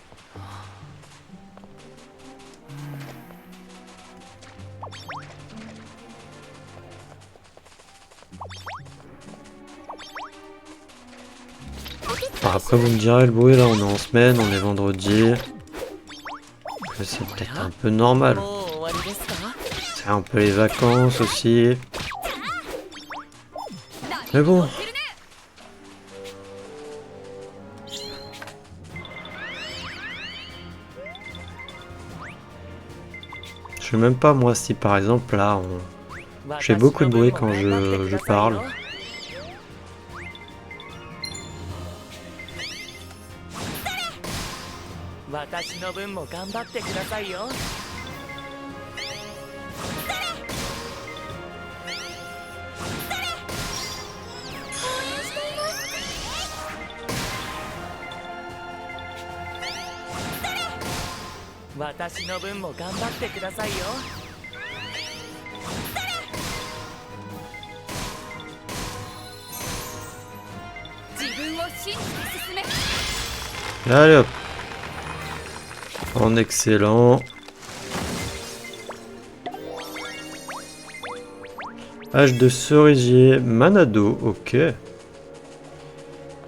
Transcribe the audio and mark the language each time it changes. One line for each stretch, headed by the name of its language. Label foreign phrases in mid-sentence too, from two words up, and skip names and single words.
French: Après vous me direz le bruit là, on est en semaine, on est vendredi. C'est peut-être un peu normal.
Japanese: もう終わりですか？
French: C'est un peu les vacances aussi. Mais bon. Je sais même pas moi si par exemple là je fais beaucoup de bruit quand je parle.
Japanese: 私の分も頑張ってくださいよ。私の分も頑張ってくださいよ。自分を信じて進め
French: Allez hop. En excellent. Hache de cerisier, Manado, ok.